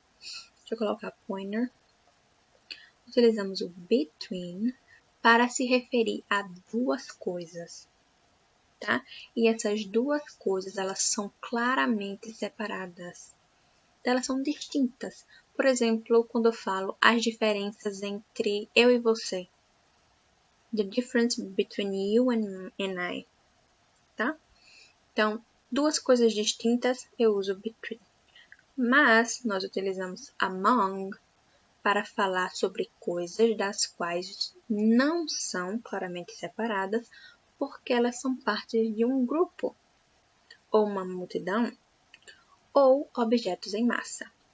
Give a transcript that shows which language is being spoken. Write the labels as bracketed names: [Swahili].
[Portuguese] Deixa eu colocar pointer. Utilizamos o between para se referir a duas coisas, tá? E essas duas coisas, elas são claramente separadas. Elas são distintas. Por exemplo, quando eu falo as diferenças entre eu e você. [English] The difference between you and I, tá? [Portuguese] Então, duas coisas distintas, eu uso between. Mas, nós utilizamos among para falar sobre coisas das quais não são claramente separadas, porque elas são parte de um grupo, ou uma multidão, ou objetos em massa.